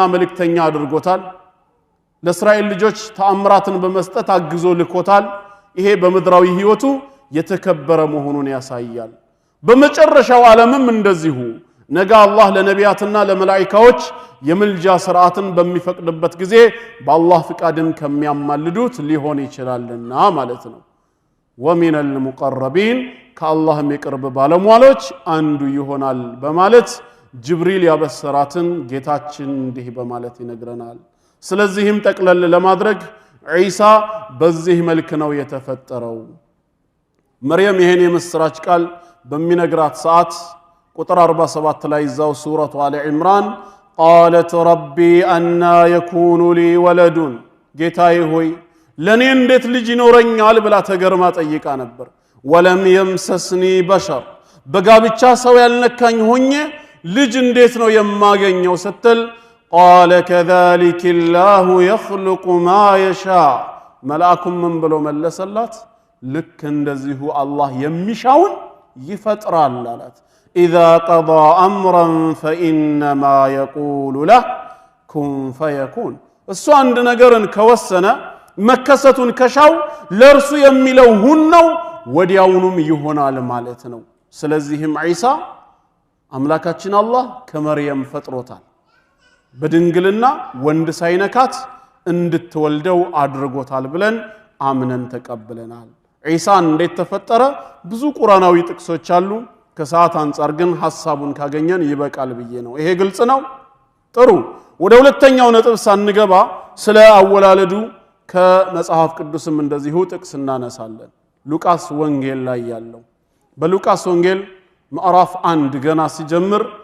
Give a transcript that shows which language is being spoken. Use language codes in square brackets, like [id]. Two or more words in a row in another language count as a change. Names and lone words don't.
[am] መልእክተኛ አድርጎታል ለእስራኤል ልጆች ተአምራትን በመስጠት አግዞ ልኮታል ይሄ በመድራዊ ህይወቱ የተከበረ መሆኑን ያሳያል በመጨረሻው ዓለምም እንደዚሁ ነገ አላህ ለነቢያትና ለመላእክቶች የምልጃ ሥርዓትን በሚፈቅድበት ጊዜ በአላህ ፍቃድም ከሚያማልዱት ሊሆን ይችላልና ማለት ነው [ar] ومن المقربين [am] ከአላህም የቅርብ ባለሟሎች አንዱ ይሆናል በማለት ጅብሪል ያበሰራትን ጌታችን እንዲህ በማለት ይነግረናል ስለዚህም ጠቅለል ለማድረግ ዒሳ በዚህ መልክ ነው የተፈጠረው መርየም ይሄን የምስራች ቃል በሚነግራት ሰዓት ቁጥር 47 ላይ ዛው ሱረቱ አለ ኢምራን [ar] قالت ربي أن يكون لي ولد [am] ጌታዬ ሆይ ለኔ እንዴት ልጅ ይኖረኛል ብላ ተገርማ ጠይቃ ነበር [ar] ولم يمسسني بشر [am] በጋብቻ ሰው ያልነካኝ ሆኜ ልጅ እንዴት ነው የማገኘው ስትል [ar] قال كذلك الله يخلق ما يشاء [am] መልአኩም ምን ብሎ መለሰላት ልክ እንደዚሁ አላህ የሚሻውን ይፈጥራል አላት [ar] إذا قضى أمرا فإنما يقول له كن فيكون [am] እሱ አንድ ነገርን ከወሰነ መከሰቱን ከሻው ለርሱ የሚለው ሁን ነው ወዲያውኑም ይሆናል ማለት ነው ስለዚህም ዒሳ አምላካችን አላህ ከመርየም ፈጥሮታል በድንግልና ወንድ ሳይነካት እንድትወልደው አድርጎታል ብለን አምነን ተቀብለናል ዒሳ እንዴት ተፈጠረ ብዙ ቁርአናዊ ጥቅሶች አሉ ከሰዓት አንፃር ግን ሐሳቡን ካገኘን ይበቃል ብዬ ነው ይሄ ግልጽ ነው ጥሩ ወደ ሁለተኛው ነጥብ ሳንገባ ስለ አወላለዱ ከመጽሐፍ ቅዱስም እንደዚሁ ጥቅስ እናነሳለን ሉቃስ ወንጌል ላይ ያለው በሉቃስ ወንጌል ምዕራፍ 1 ገና ሲጀምር